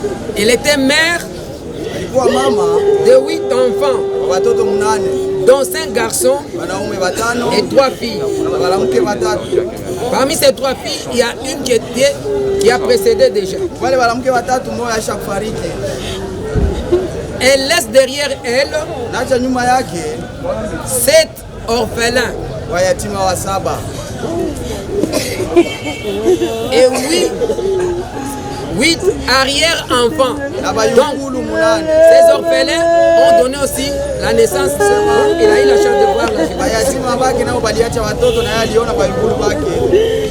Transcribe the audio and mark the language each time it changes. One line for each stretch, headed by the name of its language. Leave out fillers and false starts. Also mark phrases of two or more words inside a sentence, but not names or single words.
French: Elle était mère
Swahili: alikuwa mama
French: de 8 enfants,
Swahili: watoto 8,
French: dont 5 garçons
Swahili: wanaume 5
French: et 3 filles.
Swahili: na wanawake 3.
French: Parmi ces 3 filles, il y a une qui a précédé déjà.
Swahili: Wale wanawake 3 mmoja ashakufariki.
French: Elle laisse derrière elle
Swahili: Naacha nyuma yake
French: 7 orphelins
Swahili: wayatima wa 7
French: et 8 arrière-enfants. Donc, ces orphelins ont donné aussi la naissance. Il a eu la chance de voir la jeunesse.